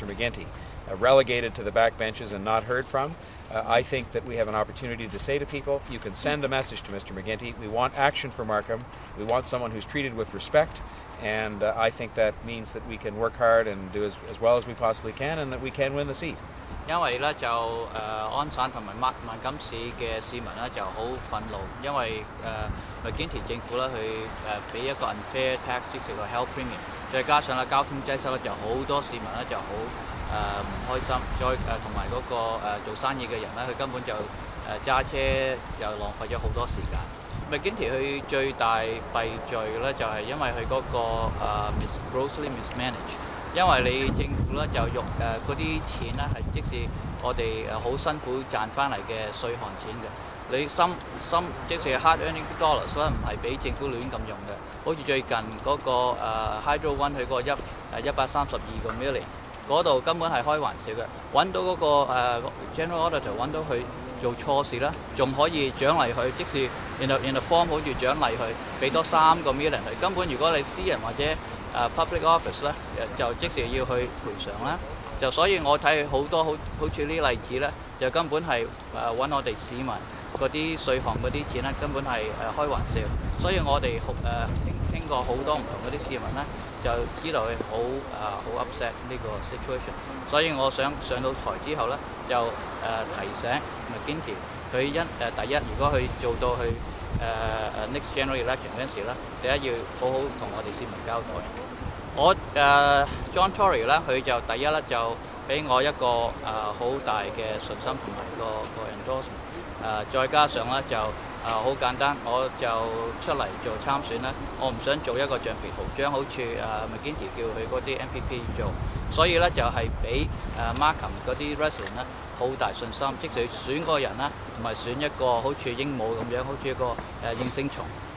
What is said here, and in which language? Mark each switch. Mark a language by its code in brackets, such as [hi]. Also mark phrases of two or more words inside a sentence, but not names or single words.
[en] McGuinty, relegated to the backbenches and not heard from, I think that we have an opportunity to say to people, you can send a message to Mr. McGuinty. We want action for Markham. We want someone who's treated with respect. And I think that means that we can work hard and do as well as we possibly can, and that we can win the seat. [yue] 因為咧就安省同埋萬錦市嘅市民咧就好憤怒，因為McGuinty政府咧佢俾一個 [en] unfair tax [yue] 即係個 [en] health premium， [yue] 再加上咧交通擠塞咧就好多市民咧就好唔開心，再同埋嗰個做生意嘅人咧佢根本就揸車又浪費咗好多時間。McGuinty 佢最大弊罪咧就係因為佢嗰個 [en] grossly mismanage， [yue] 因為你政府咧就用嗰啲錢咧係即使我哋好辛苦賺翻嚟嘅稅項錢嘅，你即係 [en] hard earning dollars [yue] 咧唔係俾政府亂咁用嘅，好似最近嗰個 Hydro One 佢個 132個 million 嗰度根本係開玩笑嘅，揾到嗰個 [en] General Auditor [yue] 揾到佢做錯事啦，仲可以獎勵佢，即使 [en] in a form [yue] 好似獎勵佢，俾多3個 million 佢。根本如果你私人或者 [en] public office [yue] 咧，就即時要去賠償啦。就所以我睇好多好似呢啲例子咧，就根本係揾我哋市民嗰啲稅項嗰啲錢咧，根本係開玩笑。所以我哋傾過好多唔同嗰啲市民咧，就知道佢好 upset 呢個 situation。所以我想上到台之後咧，就提醒 McGuinty 佢第一，如果佢做到去 [en] next general election [yue] 嗰陣時咧，第一要好好同我哋市民交代。我John Tory 咧，佢就第一咧就俾我一個好大嘅信心同埋個 endorsement， 再加上咧就好簡單，我就出嚟做參選咧，我唔想做一個橡皮圖章，好似McGuinty 叫佢嗰啲 MPP 做，所以咧就係俾Markham 嗰啲 resident 咧好大信心，即使選嗰個人咧唔係選一個好似鸚鵡咁樣，好似一個應聲蟲。